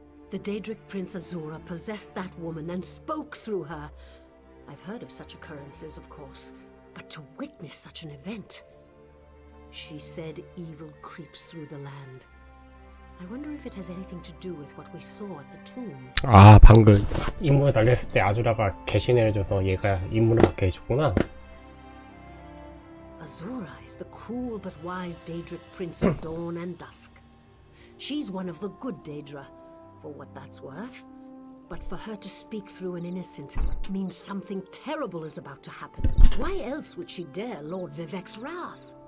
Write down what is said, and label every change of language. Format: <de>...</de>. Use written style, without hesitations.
<en>The Daedric Prince Azura possessed that woman and spoke through her. I've heard of such occurrences, of course, but to witness such an event... She said evil creeps through the land. I wonder if it has anything to do with what we saw at the tomb.</en> <ko>아, 방금 임무에 달렸을 때 아주라가 개신을 해줘서 얘가 임무를 맡게 해주구나.</ko> <en>Azura is the cruel but wise Daedric Prince of Dawn and Dusk. She's one of the good Daedra, for what that's worth. But for her to speak through an innocent means something terrible is about to happen. Why else would she dare Lord Vivek's wrath?</en>